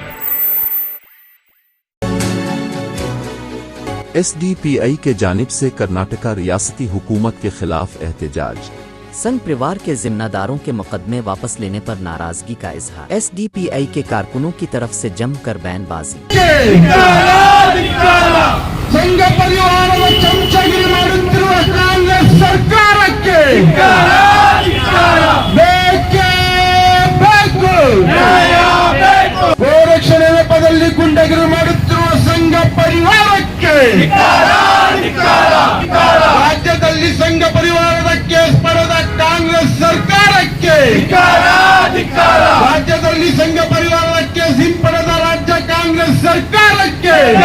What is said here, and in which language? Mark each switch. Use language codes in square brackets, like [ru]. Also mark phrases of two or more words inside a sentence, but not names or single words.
[ur] SDPI کی جانب سے کرناٹکا ریاستی حکومت کے خلاف احتجاج. سنگھ پریوار کے ذمہ داروں کے مقدمے واپس لینے پر ناراضگی کا اظہار. SDPI کے کارکنوں کی طرف سے جم کر بیان بازی. [kn] ಸಂಘ ಪರಿವಾರದ ಚಮಚಗಿರಿ ಮಾಡುತ್ತಿರುವ ಕಾಂಗ್ರೆಸ್ ಸರ್ಕಾರಕ್ಕೆ ಬೇಕೇ ಬೇಕು. ಗೋರಕ್ಷಣೆ ನೆಪದಲ್ಲಿ ಗುಂಡಗಿರಿ ಮಾಡುತ್ತಿರುವ ಸಂಘ ಪರಿವಾರಕ್ಕೆ, ರಾಜ್ಯದಲ್ಲಿ ಸಂಘ ಪರಿವಾರದ ಕೇಸ್ ಪಡೆದ ಕಾಂಗ್ರೆಸ್ ಸರ್ಕಾರಕ್ಕೆ, ರಾಜ್ಯದಲ್ಲಿ ಸಂಘ ಪರಿವಾರದ ಕೇಸ್ ಹಿಂಪಡೆದ ರಾಜ್ಯ ಕಾಂಗ್ರೆಸ್ ಸರ್ಕಾರಕ್ಕೆ